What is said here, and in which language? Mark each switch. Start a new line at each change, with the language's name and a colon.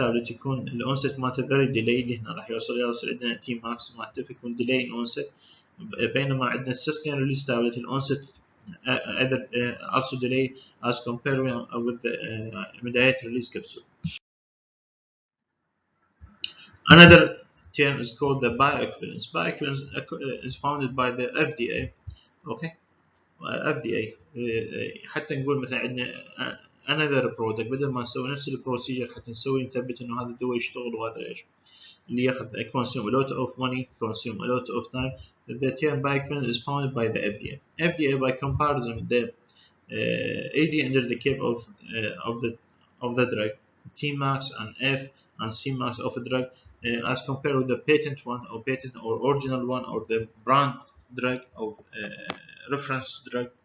Arabic: يكون الأونست مالته
English: very delayed،
Arabic: اللي هنا راح يوصل عندنا Tmax مالته يكون delay in onset، بينما عندنا
English: sustain release tablet
Arabic: الأونست
English: also delay as compared with the immediate release capsule. Another term is called the bioequivalence. Bioequivalence is founded by the FDA. Okay, FDA حتى نقول مثلا عندنا another product بدل ما نسوي نفس البروسيجر حتى نسوي نثبت انه هذا الدواء يشتغل وهذا ايش اللي ياخذ consume a lot of money, consume a lot of time. The term bioequivalence is founded by the FDA. FDA by comparison the area under the curve of the drug Tmax and F and Cmax of a drug as compared with the patent one or patent or original one or the brand drug or reference drug.